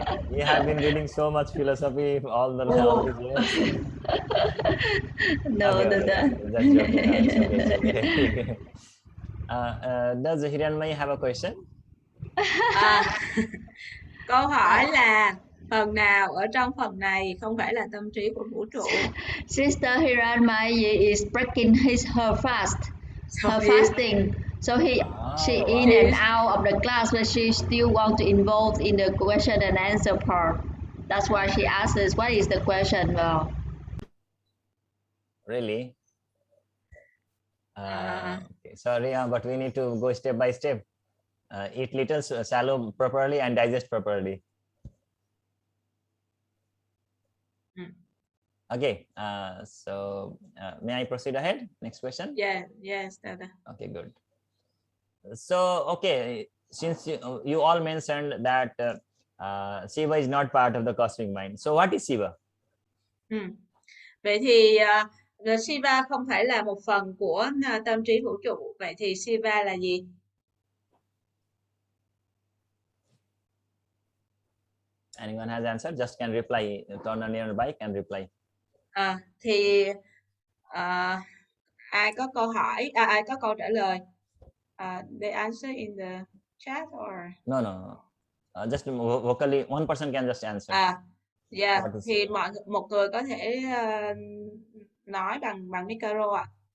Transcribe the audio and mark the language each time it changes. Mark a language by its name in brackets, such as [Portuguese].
[English] You have been reading so much philosophy all these years. No, okay, Dada. That's okay. Does Hiranmay have a question? [Vietnamese] Câu hỏi là phần nào ở trong phần này không phải là tâm trí của vũ trụ? [English] Sister Hiranmaya is breaking her fasting. So she in and out of the class, but she still want to involve in the question and answer part. That's why she asks us, what is the question? Well, really? Okay. Sorry, but we need to go step by step. Eat little, swallow properly, and digest properly. Okay. So may I proceed ahead? Next question. Yes, Dada. Okay, good. So, okay, since you all mentioned that Shiva is not part of the cosmic mind. So, what is Shiva? [Vietnamese] Vậy thì Shiva không phải là một phần của tâm trí vũ trụ. Vậy thì Shiva là gì? [English] Anyone has answer? Just can reply. Turn on your bike and reply. [Vietnamese] Thì ai có câu hỏi? Ai có câu trả lời? [English] They answer in the chat or? No. Just vocally, one person can just answer. [Vietnamese] Thì một người có thể nói bằng micro ạ.